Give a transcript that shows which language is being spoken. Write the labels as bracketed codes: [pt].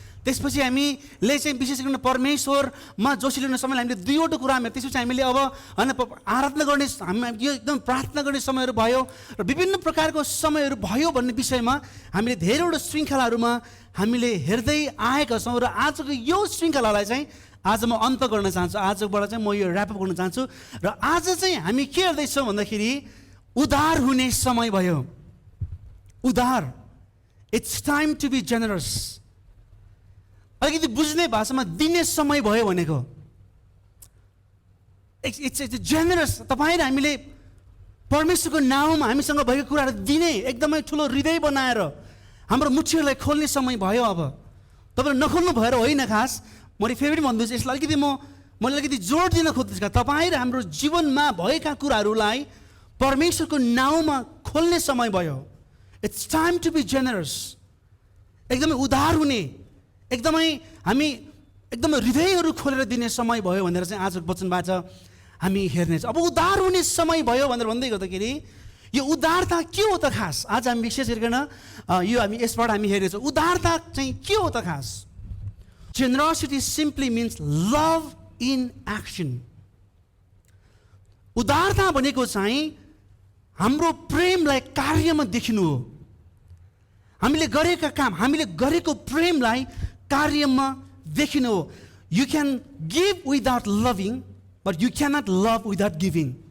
[ne] त्यसपछि हामीले चाहिँ विशेष गरेर परमेश्वरमा जोसिलिने समयलाई हामीले दुईवटा कुरामा, त्यसपछि हामीले अब होइन आराधना गर्ने, हामी यो एकदम प्रार्थना गर्ने समयहरू भयो र विभिन्न प्रकारको समयहरू भयो भन्ने विषयमा हामीले धेरैवटा श्रृङ्खलाहरूमा हामीले हेर्दै आएका छौँ। र आजको यो श्रृङ्खलालाई चाहिँ आज म अन्त गर्न चाहन्छु। आजबाट चाहिँ म यो ऱ्यापअप गर्न चाहन्छु। र आज चाहिँ हामी के हेर्दैछौँ भन्दाखेरि उदार हुने समय भयो। [en] उदार, it's time to be generous. [ne] अलिकति बुझ्ने भाषामा दिने समय भयो भनेको। [en] It's generous. [ne] तपाईँ र हामीले परमेश्वरको नाउँमा हामीसँग भएको कुराहरू दिने, एकदमै ठुलो हृदय बनाएर हाम्रो मुठीहरूलाई खोल्ने समय भयो। अब तपाईँले नखोल्नु भएर होइन, खास मैले फेरि पनि भन्दैछु, यसलाई अलिकति मैले अलिकति जोड दिन खोज्दैछु। तपाईँ र हाम्रो जीवनमा भएका कुराहरूलाई परमेश्वरको नाउँमा खोल्ने समय भयो। [en] It's time to be generous. [ne] एकदमै उदार हुने, एकदमै हामी एकदमै हृदयहरू खोलेर दिने समय भयो भनेर चाहिँ आजको वचनबाट हामी हेर्नेछौँ। अब उदार हुने समय भयो भनेर भन्दै गर्दाखेरि यो उदारता के हो त खास? आज हामी विशेष गरिकन यो हामी यसबाट हामी हेरेछौँ। उदारता चाहिँ के हो त खास? [en] Generosity simply means love in action. [ne] उदारता भनेको चाहिँ हाम्रो प्रेमलाई कार्यमा देखिनु हो। हामीले गरेका काम, हामीले गरेको प्रेमलाई कार्यमा देखिनु हो। [en] You can give without loving, but you cannot love without giving.